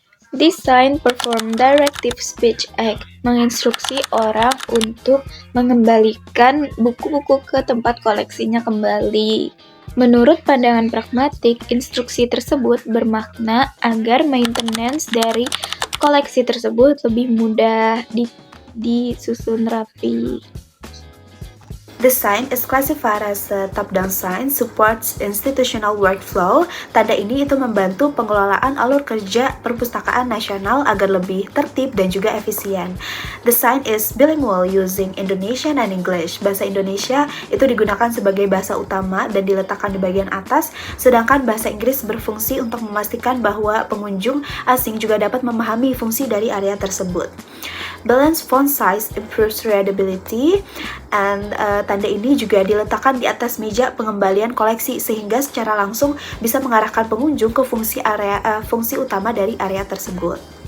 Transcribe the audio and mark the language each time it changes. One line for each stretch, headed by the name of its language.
English: This sign perform directive speech act,
Indonesian: menginstruksi orang untuk mengembalikan buku-buku ke tempat koleksinya kembali. Menurut pandangan pragmatik, instruksi tersebut bermakna agar maintenance dari koleksi tersebut lebih mudah disusun rapi.
English: This sign is classified as a top-down sign, supports institutional workflow.
Indonesian: Tanda ini itu membantu pengelolaan alur kerja perpustakaan nasional agar lebih tertib dan juga efisien.
English: The sign is bilingual using Indonesian and English.
Indonesian: Bahasa Indonesia itu digunakan sebagai bahasa utama dan diletakkan di bagian atas, sedangkan bahasa Inggris berfungsi untuk memastikan bahwa pengunjung asing juga dapat memahami fungsi dari area tersebut.
English: Balanced font size improves readability, and
Indonesian: tanda ini juga diletakkan di atas meja pengembalian koleksi sehingga secara langsung bisa mengarahkan pengunjung ke fungsi utama dari area tersebut.